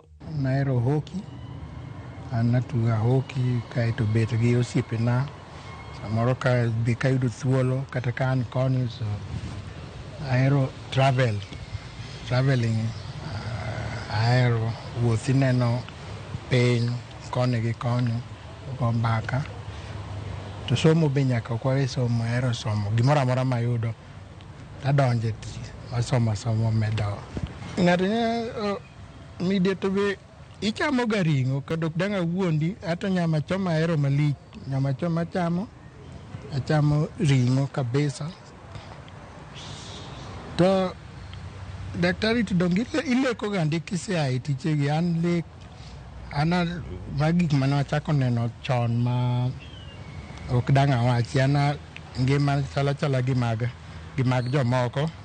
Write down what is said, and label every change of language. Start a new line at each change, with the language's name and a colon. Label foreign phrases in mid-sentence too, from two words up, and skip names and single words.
Luo (Kenya and Tanzania): Nahero hoki, an natuga hoki kaeto bet gi osiepena samoro ka be kayudo thuolo kata ka an koni so ahero traveling ahero wuothi neno piny koni gi koni go mbaka. To somo be nyaka ok wawe somo ahero somo gimoro amora mayudo tadonje asomo medo. Ng'ato media to be ichamo ga ring'o kadok dang' awuondi hata nyama choma ahero malich nyama choma achamo ring'o kabisa. To daktari to donge ileko gandi kisea tichegi an lek ana magik mane wachako neno chon ma ok dang' awachi ana ngima chala gi mag jomoko.